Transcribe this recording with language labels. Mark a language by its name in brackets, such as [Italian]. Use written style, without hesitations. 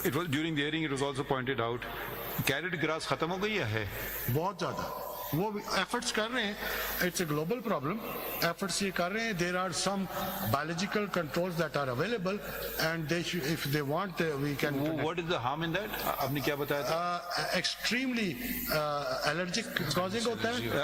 [English] During the hearing, it was also pointed out, carrot grass [Hindi] खत्म हो गई है? बहुत ज्यादा. वो efforts कर रहे हैं. [English] It's a global problem. [Hindi] Efforts ये कर रहे हैं. [English] There are some biological controls that are available, and they should, if they want, we can. What is the harm in that? [Hindi] आपने क्या बताया था? [English] Extremely allergic causing [Hindi] होता है.